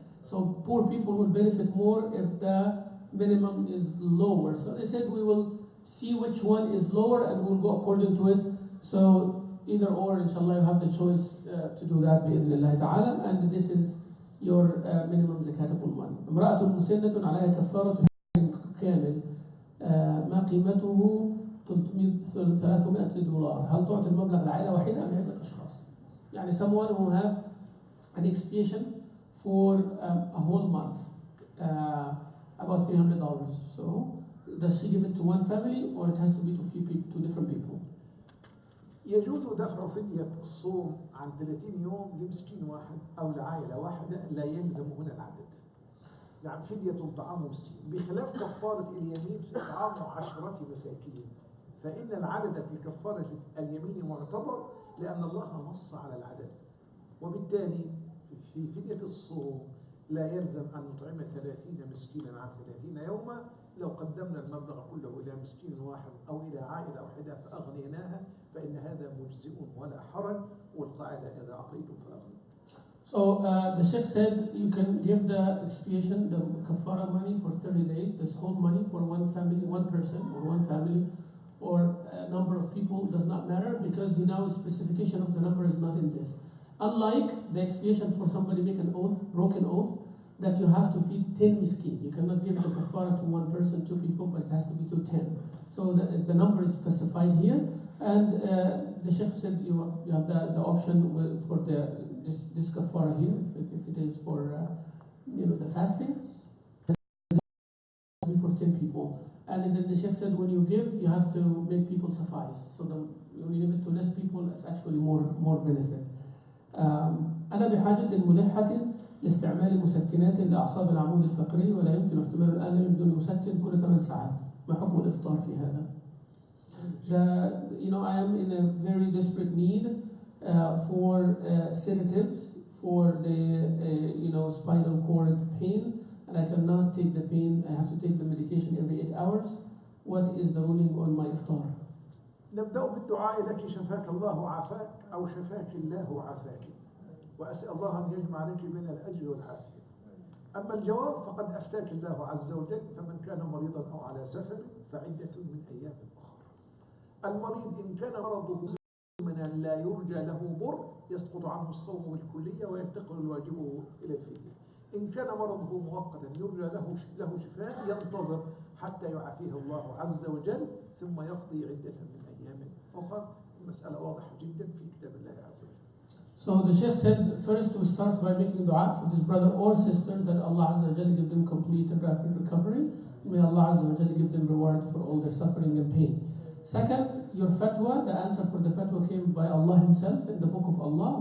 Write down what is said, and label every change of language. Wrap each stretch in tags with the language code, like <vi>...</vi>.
<en>So poor people will benefit more if the minimum is lower. So they said we will see which one is lower and we'll go according to it. So either or, inshallah, you have the choice to do that بإذن ta'ala, and this is your minimum zakatable money.</en> <ar>امرأة مسنة عليها كفارة كامل ما قيمته $300. هل تعطي المبلغ لعائلة واحدة أم عدة أشخاص؟ يعني</ar> <en>someone who have an expiation for a whole month, about $300. So does she give it to one family or it has to be to few people, to different people?</en> <ar>يجوز دفع فدية الصوم عن 30 يوم لمسكين واحد أو لعائلة واحدة لا يلزم هنا العدد. يعني فدية طعام مسكين، بخلاف كفارة اليمين في طعام 10 مساكين، فإن العدد في كفارة اليمين معتبر لأن الله نص على العدد، وبالتالي في فدية الصوم لا يلزم أن نطعم 30 مسكينا عن 30 يوما. لو قدمنا المبلغ كله إلى مسكين واحد أو إلى عائلة واحدة فأغنيناها فإن هذا مجزئ ولا حرج، والقاعدة إذا أعطيتم فأغنوا.</ar> <en>So the Sheikh said you can give the expiation, the kafara money for 30 days, this whole money for one family, one person or one family or a number of people, does not matter because specification of the number is not in this. Unlike the expiation for somebody make an oath, broken oath, that you have to feed 10 miskin. You cannot give the kafara to one person, 2 people, but it has to be to 10. So the number is specified here, and the Sheikh said you have the option for this kafara here, if it is for the fasting, for 10 people. And then the Sheikh said when you give, you have to make people suffice. So when you give it to less people, it's actually more benefit.</en> <ar>أنا بحاجة ملحة لاستعمال مسكنات لأعصاب العمود الفقري ولا يمكن احتمال الآلام بدون مسكن كل 8 ساعات. ما حكم الإفطار في هذا؟</ar> <en>I am in a very desperate need for sedatives for the spinal cord pain, and I cannot take the pain. I have to take the medication every 8 hours. What is the ruling on my iftar?</en> <ar>نبدأ بالدعاء لك شفاك الله وعافاك أو شفاك الله وعافاك، وأسأل الله أن يجمع لك بين الأجر والعافية. أما الجواب فقد أفتاك الله عز وجل، فمن كان مريضا أو على سفر فعدة من أيام أخرى. المريض إن كان مرضه مزمنا لا يرجى له بر يسقط عنه الصوم بالكلية وينتقل الواجب إلى الفدية. إن كان مرضه مؤقتا يرجى له شفاء ينتظر حتى يعافيه الله عز وجل ثم يقضي عدة من أيام أخرى. المسألة واضحة جدا في كتاب الله عز وجل.</ar> <en>So the Sheikh said first we start by making dua for this brother or sister that Allah Azza wa Jalla give them complete and rapid recovery. May Allah Azza wa Jalla give them reward for all their suffering and pain. Second, your fatwa, the answer for the fatwa came by Allah Himself in the book of Allah.</en>